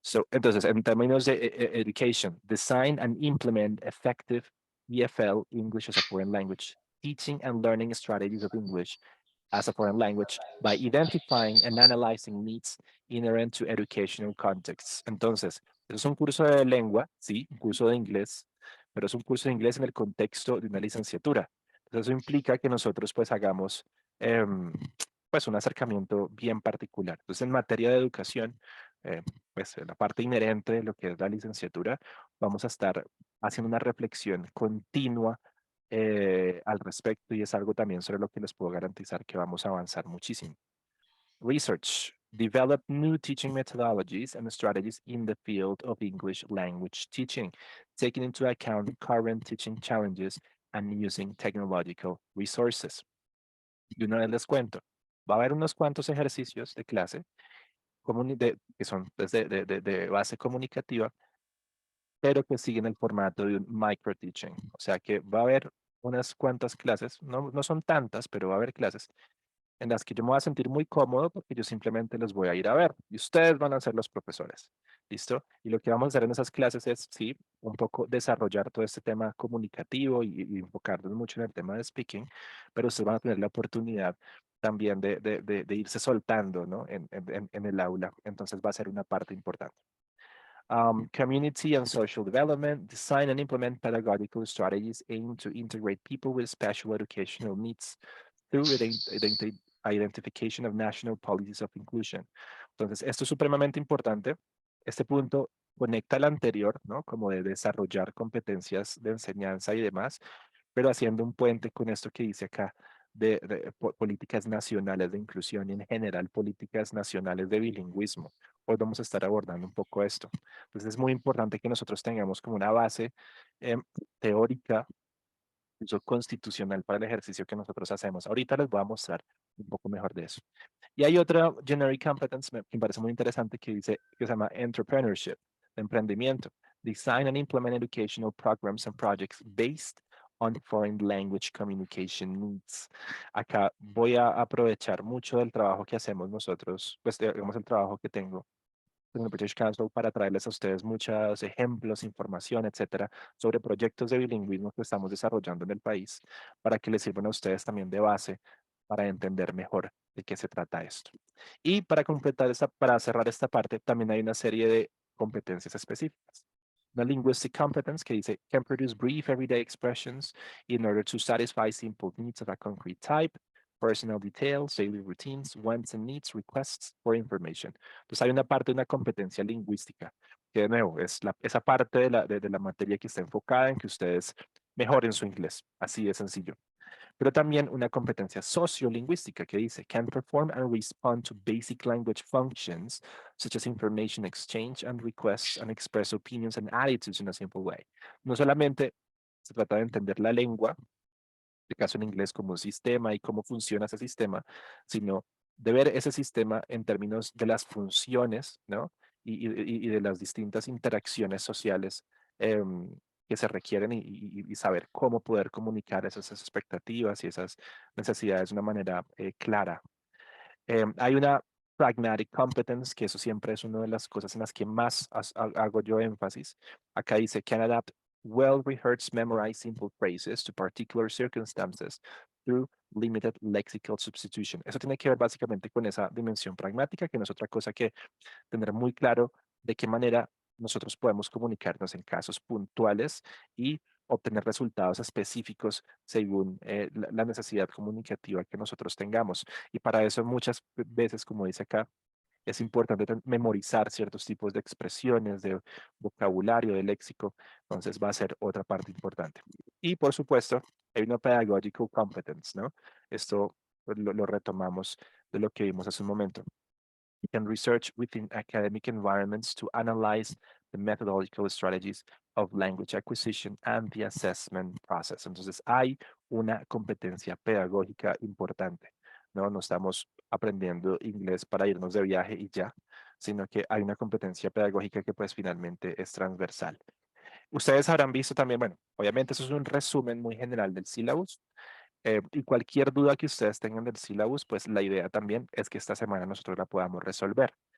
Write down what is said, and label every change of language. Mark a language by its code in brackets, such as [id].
[es] Entonces, en términos de [en] education, design and implement effective EFL, English as a foreign language, teaching and learning strategies of English as a foreign language by identifying and analyzing needs inherent to educational contexts. [es] Entonces, es un curso de lengua, sí, un curso de inglés, pero es un curso de inglés en el contexto de una licenciatura. Entonces, eso implica que nosotros pues hagamos pues un acercamiento bien particular. Entonces, en materia de educación, pues en la parte inherente de lo que es la licenciatura, vamos a estar haciendo una reflexión continua al respecto y es algo también sobre lo que les puedo garantizar que vamos a avanzar muchísimo. [en] Research. Develop new teaching methodologies and strategies in the field of English language teaching, taking into account current teaching challenges and using technological resources. [es] Y una vez les cuento, va a haber unos cuantos ejercicios de clase que son de base comunicativa, pero que siguen el formato de un micro teaching. O sea que va a haber unas cuantas clases, no son tantas, pero va a haber clases en las que yo me voy a sentir muy cómodo porque yo simplemente los voy a ir a ver y ustedes van a ser los profesores. ¿Listo? Y lo que vamos a hacer en esas clases es, sí, un poco desarrollar todo este tema comunicativo y enfocarnos mucho en el tema de speaking, pero ustedes van a tener la oportunidad también de irse soltando, ¿no? En el aula. Entonces va a ser una parte importante. [en] Community and social development, design and implement pedagogical strategies aimed to integrate people with special educational needs through the identification of national policies of inclusion. [es] Entonces, esto es supremamente importante. Este punto conecta al anterior, ¿no? Como de desarrollar competencias de enseñanza y demás, pero haciendo un puente con esto que dice acá de políticas nacionales de inclusión y en general políticas nacionales de bilingüismo. Hoy vamos a estar abordando un poco esto. Entonces es muy importante que nosotros tengamos como una base teórica, incluso constitucional para el ejercicio que nosotros hacemos. Ahorita les voy a mostrar un poco mejor de eso. Y hay otra [en] generic competence [es] que me parece muy interesante que dice que se llama entrepreneurship, emprendimiento. [en] Design and implement educational programs and projects based on foreign language communication needs. [es] Acá voy a aprovechar mucho del trabajo que hacemos nosotros, pues digamos el trabajo que tengo en el British Council para traerles a ustedes muchos ejemplos, información, etcétera, sobre proyectos de bilingüismo que estamos desarrollando en el país para que les sirvan a ustedes también de base para entender mejor de qué se trata esto. Y para completar para cerrar esta parte, también hay una serie de competencias específicas. Una [en] linguistic competence [es] que dice [en] can produce brief everyday expressions in order to satisfy simple needs of a concrete type, personal details, daily routines, wants and needs, requests for information. [es] Entonces hay una parte de una competencia lingüística, que de nuevo es esa parte de la materia que está enfocada en que ustedes mejoren su inglés, así de sencillo. Pero también una competencia sociolingüística que dice [en] can perform and respond to basic language functions such as information exchange and requests and express opinions and attitudes in a simple way. [es] No solamente se trata de entender la lengua, de caso en inglés, como un sistema y cómo funciona ese sistema, sino de ver ese sistema en términos de las funciones, ¿no? Y de las distintas interacciones sociales que se requieren y saber cómo poder comunicar esas expectativas y esas necesidades de una manera clara. Hay una [en] pragmatic competence, [es] que eso siempre es una de las cosas en las que más hago yo énfasis. [en] Acá dice, can adapt well-rehearsed memorized simple phrases to particular circumstances through limited lexical substitution. [es] Eso tiene que ver básicamente con esa dimensión pragmática, que no es otra cosa que tener muy claro de qué manera nosotros podemos comunicarnos en casos puntuales y obtener resultados específicos según la necesidad comunicativa que nosotros tengamos. Y para eso muchas veces, como dice acá, es importante memorizar ciertos tipos de expresiones, de vocabulario, de léxico. Entonces va a ser otra parte importante. Y por supuesto, hay una [en] pedagogical competence, [es] ¿no? Esto lo retomamos de lo que vimos hace un momento. [en] You can research within academic environments to analyze the methodological strategies of language acquisition and the assessment process. [es] Entonces, hay una competencia pedagógica importante, ¿no? No estamos aprendiendo inglés para irnos de viaje y ya, sino que hay una competencia pedagógica que pues finalmente es transversal. Ustedes habrán visto también, bueno, obviamente eso es un resumen muy general del syllabus, y cualquier duda que ustedes tengan del syllabus, pues la idea también es que esta semana nosotros la podamos resolver.